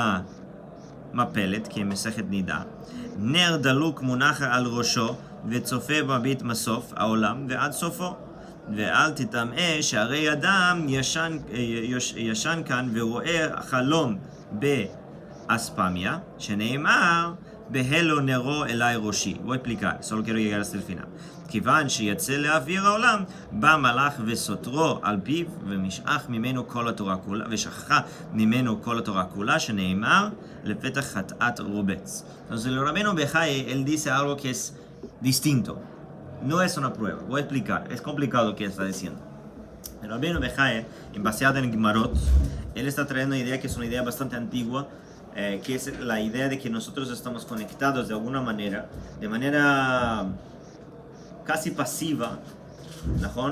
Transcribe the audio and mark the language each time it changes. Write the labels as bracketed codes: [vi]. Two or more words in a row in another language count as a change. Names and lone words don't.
[he] המפלת כמסכת נידה, נר דלוק מונח על ראשו וצופה מביט מסוף העולם ועד סופו, ואל תטמא שהרי אדם ישן כאן ורואה חלום באספמיה שנאמר בהלו נרו אליי ראשי. [es] Voy a explicar, solo quiero llegar hasta el final. [he] כיוון שיצא לאוויר העולם, בא מלאך וסותרו על פיו, ומשכח ממנו כל התורה כולה, ושכחה ממנו כל התורה כולה, שנאמר לפתח חטאת רובץ. [es] Entonces el Rabbeinu Bechai, él dice algo que es distinto. No es una prueba, voy a explicar, es complicado lo que está diciendo. El Rabbeinu Bechai, baseado en Gemarot, él está trayendo una idea que es una idea bastante antigua, que es la idea de que nosotros estamos conectados de alguna manera, de manera casi pasiva, ¿no?